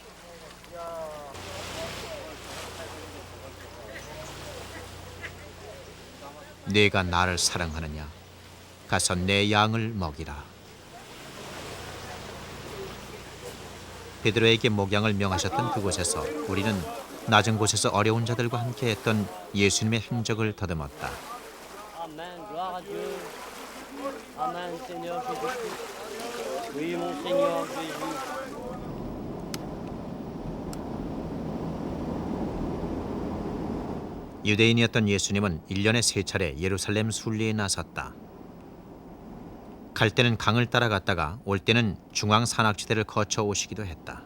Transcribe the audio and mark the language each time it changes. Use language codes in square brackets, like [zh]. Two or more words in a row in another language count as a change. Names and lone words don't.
[ko] 네가 나를 사랑하느냐? 가서 내 양을 먹이라. 베드로에게 목양을 명하셨던 그곳에서 우리는 낮은 곳에서 어려운 자들과 함께했던 예수님의 행적을 더듬었다. [fr] Amen. Gloire à Dieu. Amen, Seigneur Jésus-Christ. Oui, mon Seigneur Jésus. [ko] 유대인이었던 예수님은 1년에 3차례 예루살렘 순례에 나섰다. 갈 때는 강을 따라갔다가 올 때는 중앙 산악지대를 거쳐 오시기도 했다.